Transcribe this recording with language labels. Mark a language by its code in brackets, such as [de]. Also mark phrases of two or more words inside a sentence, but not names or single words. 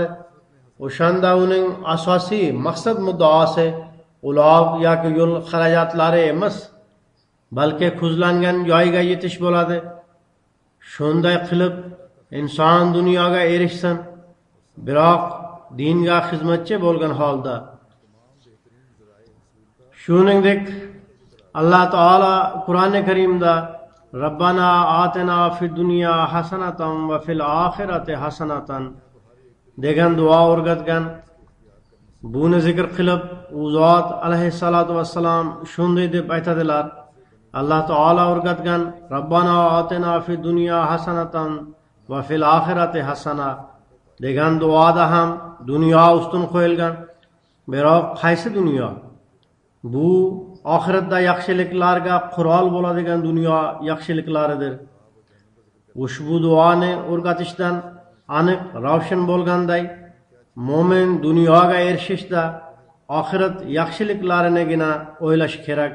[uz] O'shanda uning asosiy maqsad muddaosi ulov yoki yo'l xarajatlari emas, balki ko'zlangan joyga yetish bo'ladi. Shunday qilib inson dunyoga erishsin, biroq dinga xizmatchi bo'lgan holda. Shuningdek, Alloh taolo Qur'oni Karimda [ar] ربنا آتنا في الدنيا حسنة وفي الآخرة حسنة [uz] degan duo o'rgatgan. Buni zikr qilib, u zot [ar] عليه الصلاة والسلام [uz] shunday deb aytadilar: Alloh taolo o'rgatgan [ar] ربنا آتنا في الدنيا حسنة وفي الآخرة حسنة. [uz] degan duoda ham dunyo ustun qo'yilgan. Biroq qaysi dunyo? Bu oxiratda yaxshiliklarga qurol bo'ladigan dunyo yaxshiliklaridir. Ushbu duoni o'rgatishdan aniq ravshan bo'lganday, mo'min dunyoga erishishda oxirat yaxshiliklarinigina o'ylash kerak.